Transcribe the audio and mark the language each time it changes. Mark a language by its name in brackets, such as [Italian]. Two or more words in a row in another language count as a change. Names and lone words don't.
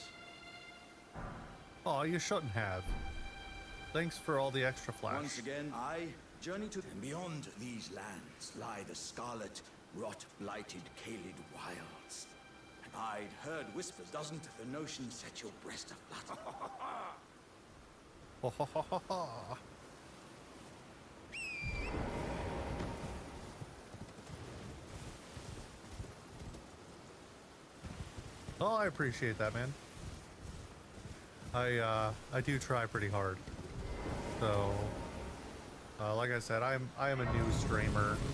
[English] Oh, you shouldn't have. Thanks for all the extra flash. Once again, I journey to and beyond these lands lie the scarlet, rot-blighted, Kaled wilds. And I'd heard whispers, doesn't the notion set your breast aflutter? Ho, ho, ho, ho, ho. Oh, I appreciate that, man. I do try pretty hard. So, like I said, I am a new streamer.